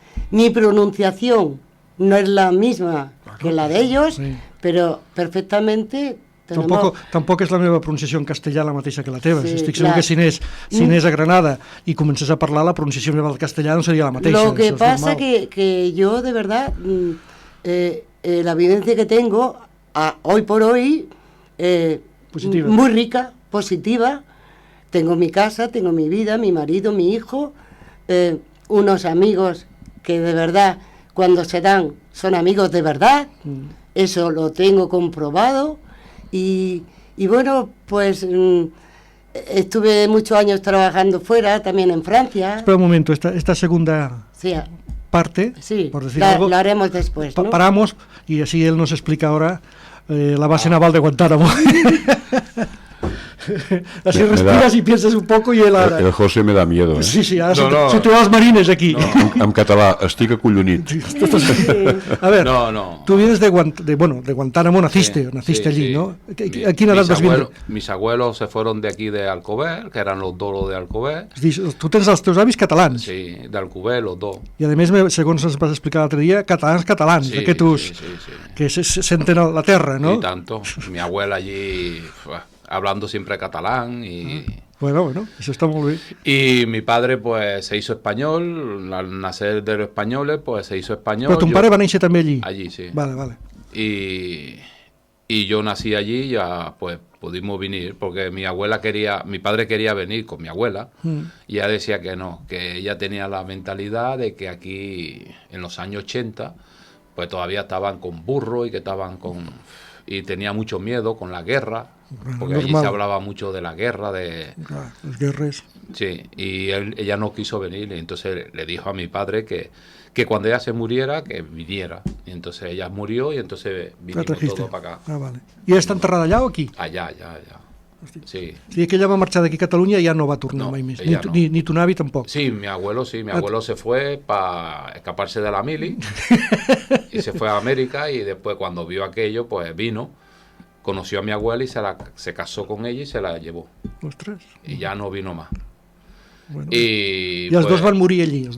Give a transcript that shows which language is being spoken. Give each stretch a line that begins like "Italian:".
Spanish: Mi pronunciación no es la misma que la de ellos, sí,
Catalan: però perfectament... Tampoc és la meva pronunciació en castellà la mateixa que la teva. Sí, estic segur que si anés a Granada i comencés a parlar, la pronunciació meva del castellà no seria la mateixa.
Spanish: Lo que pasa que yo, de verdad, la vivencia que tengo, hoy por hoy, muy rica, positiva. Tengo mi casa, tengo mi vida, mi marido, mi hijo, unos amigos que de verdad, cuando se dan, son amigos de verdad. Eso lo tengo comprobado. Y bueno, pues estuve muchos años trabajando fuera, también en Francia. Espera un momento, esta segunda parte, sí, por decir algo, lo haremos después, ¿no? Paramos y así él nos explica ahora la base naval de Guantánamo. Así respiras y piensas un poco y él ahora... El José me da miedo, ¿eh? Sí, ahora se te van los marines aquí.
Catalan: En català, estic acollonit.
Spanish: A ver, tú vienes de Guantánamo, naciste allí, ¿no? ¿A quién edad vas viendo? Mis abuelos se fueron de aquí de Alcover, que eran los dos de Alcover.
Catalan: Tu tens els teus avis catalans.
Spanish: Sí, d'Alcover, los dos.
Catalan: I a més, segons ens vas explicar l'altre dia, catalans, sí, d'aquests que senten la terra, ¿no?
Spanish: Y tanto. Mi abuela allí... hablando siempre catalán y... Bueno, eso está muy bien. Y mi padre, pues, se hizo español, al nacer de los españoles, pues, se hizo español. ¿Pero tu padre va a nacer también allí? Allí, sí. Vale. Y yo nací allí y ya, pues, pudimos venir, porque mi padre quería venir con mi abuela, y ella decía que no, que ella tenía la mentalidad de que aquí, en los años 80, pues, todavía estaban con burro y que estaban y tenía mucho miedo con la guerra, porque allí se hablaba mucho de la guerra, de... Las guerras. Sí, y ella no quiso venir, y entonces le dijo a mi padre que cuando ella se muriera, que viniera. Y entonces ella murió y entonces vinimos todos para acá. Vale. ¿Y ella está enterrada allá o aquí? Allá. Sí.
Catalan: Sí, que ella va marxar d'aquí a Catalunya i ja no va tornar mai més. Ni tu avi tampoc.
Spanish: Sí, mi abuelo se fue para escaparse de la mili y se fue a América, y después cuando vio aquello, pues vino, conoció a mi abuela y se casó con ella y se la llevó. Ostras. Y ya no vino más.
Catalan: Bueno. I els dos van morir allí.